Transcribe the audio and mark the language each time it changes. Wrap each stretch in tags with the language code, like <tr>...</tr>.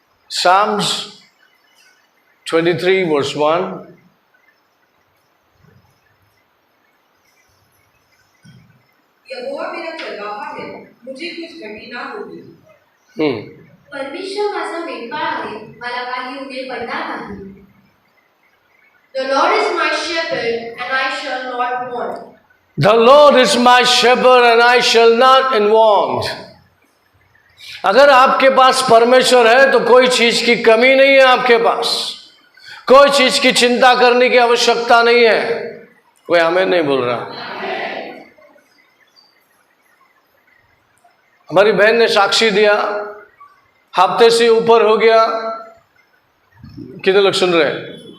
<en>Psalms 23 verse 1,</en> <hi>यहोवा मेरा चरवाहा है, मुझे कुछ घटी ना होगी।</hi> <mr>परमेश्वर माझा मेंढपाळ आहे, मला काही उणे पडणार नाही.</mr> <en>The Lord is my shepherd and I shall not want. The Lord is my shepherd and I shall not in want.</en> <hi>अगर आपके पास परमेश्वर है तो कोई चीज की कमी नहीं है आपके पास, कोई चीज की चिंता करने की आवश्यकता नहीं है। कोई हमें नहीं बोल रहा। हमारी बहन ने साक्षी दिया, हफ्ते से ऊपर हो गया। कितने लोग सुन रहे हैं?</hi>